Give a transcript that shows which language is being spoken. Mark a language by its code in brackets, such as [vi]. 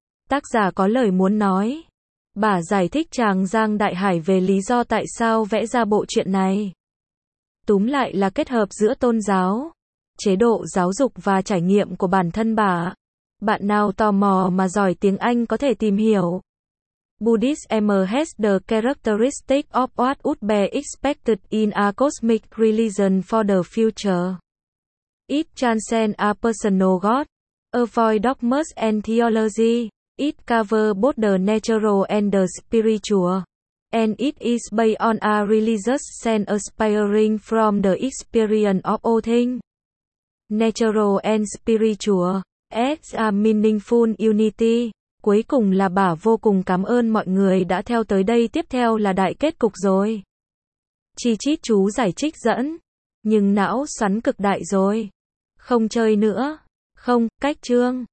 [vi] Tác giả có lời muốn nói. Bà giải thích chàng Giang Đại Hải về lý do tại sao vẽ ra bộ truyện này. Túm lại là kết hợp giữa tôn giáo, chế độ giáo dục và trải nghiệm của bản thân bà. Bạn nào tò mò mà giỏi tiếng Anh có thể tìm hiểu. [en] Buddhism has the characteristic of what would be expected in a cosmic religion for the future. It transcends a personal God, avoid dogmas and theology. It covers both the natural and the spiritual. And it is based on a religious sense aspiring from the experience of all things. Natural and spiritual as a meaningful unity. [vi] Cuối cùng là bà vô cùng cảm ơn mọi người đã theo tới đây. Tiếp theo là đại kết cục rồi. Chi chít chú giải trích dẫn. Nhưng não xoắn cực đại rồi. Không chơi nữa. Không, cách chương.